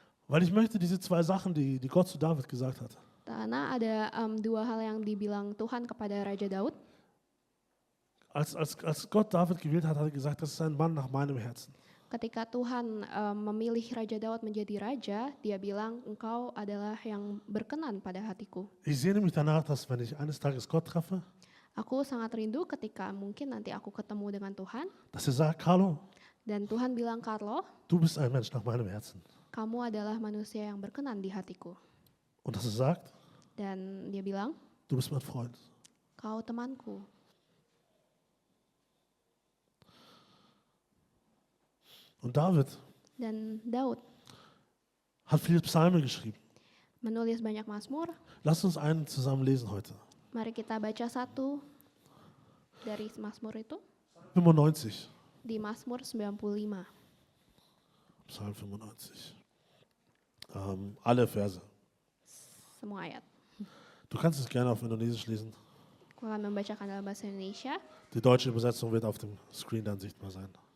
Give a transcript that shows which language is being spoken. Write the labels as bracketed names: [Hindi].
[German] Weil ich möchte diese zwei Sachen, die Gott zu David gesagt hat, [Indonesian] Karena ada dua hal yang dibilang Tuhan kepada Raja Daud. [German] als Gott David gewählt hat, hat er gesagt, das ist ein Mann nach meinem Herzen. [Indonesian] Ketika Tuhan memilih Raja Daud menjadi raja, dia bilang engkau adalah yang berkenan pada hatiku. [German] Ich sehne mich danach, dass wenn ich eines Tages Gott treffe, [Indonesian] Aku sangat rindu ketika mungkin nanti aku ketemu dengan Tuhan. [German] dass er sagt, Carlo, [Indonesian] Dan Tuhan bilang, Carlo, [German] du bist ein Mensch nach meinem Herzen. [Indonesian] kamu adalah manusia yang berkenan di hatiku. [German] Und dass er sagt, [Indonesian] Dan dia bilang, [German] du bist mein Freund. [Indonesian] kau temanku. [German] Und David [Indonesian] Dan Daud [German] hat viele Psalmen geschrieben. [Indonesian] menulis banyak mazmur. [German] Lass uns einen zusammen lesen heute. [Indonesian] Mari kita baca satu dari mazmur itu 95. di Mazmur 95. [German] Psalm 95. Alle Verse. [Indonesian] Semua ayat. [German] Du kannst es gerne auf Indonesisch lesen. [Indonesian] Aku akan membacakan dalam bahasa Indonesia. [German] Die deutsche Übersetzung wird auf dem Screen dann sichtbar sein.